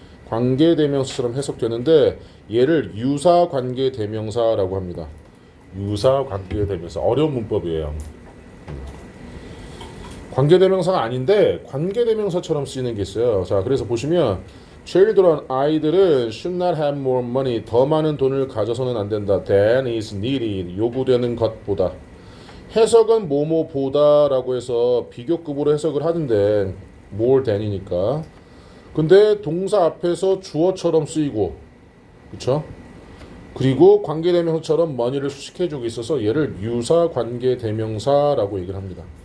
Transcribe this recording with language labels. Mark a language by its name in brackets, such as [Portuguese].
[Korean] 관계대명사처럼 해석되는데 얘를 유사관계대명사라고 합니다. 유사관계대명사. 어려운 문법이에요. 관계대명사가 아닌데 관계대명사처럼 쓰이는 게 있어요. 자, 그래서 보시면 children, 아이들은 [English] should not have more money, [Korean] 더 많은 돈을 가져서는 안 된다. [English] than is needed, [Korean] 요구되는 것보다. 해석은 뭐뭐보다라고 해서 비교급으로 해석을 하는데 more than이니까. 근데 동사 앞에서 주어처럼 쓰이고, 그쵸? 그리고 관계대명사처럼 money를 수식해주고 있어서 얘를 유사관계대명사라고 얘기를 합니다.